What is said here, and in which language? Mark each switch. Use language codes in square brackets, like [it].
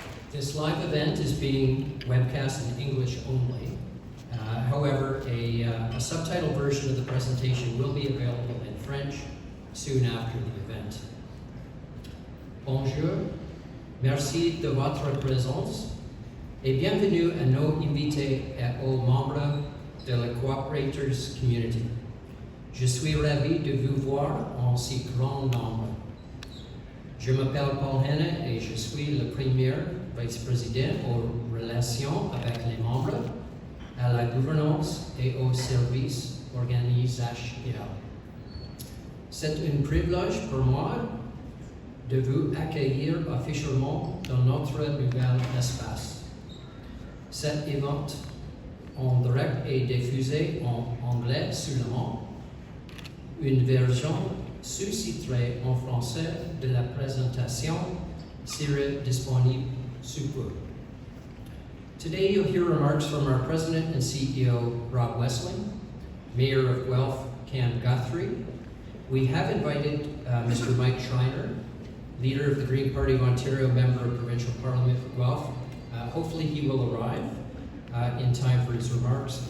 [en] This live event is being webcast in English only. However, a subtitle version of the presentation will be available in French soon after the event. [fr] Bonjour, merci de votre présence et bienvenue à nos invités et aux membres de la Cooperators Community. Je suis ravi de vous voir en si grand nombre. Je m'appelle Paul Hanna et je suis le premier vice-président aux relations avec les membres, à la gouvernance et au service organisationnel. C'est un privilège pour moi de vous accueillir officiellement dans notre nouvel espace. Cet événement en direct est diffusé en anglais seulement. Une version sous-titrée en français de la présentation sera disponible sous peu. [en] Today you'll hear remarks from our President and CEO, Rob Wessling, Mayor of Guelph, Cam Guthrie. We have invited Mr. Mike Schreiner, Leader of the Green Party of Ontario, Member of Provincial Parliament for Guelph. Hopefully he will arrive in time for his remarks.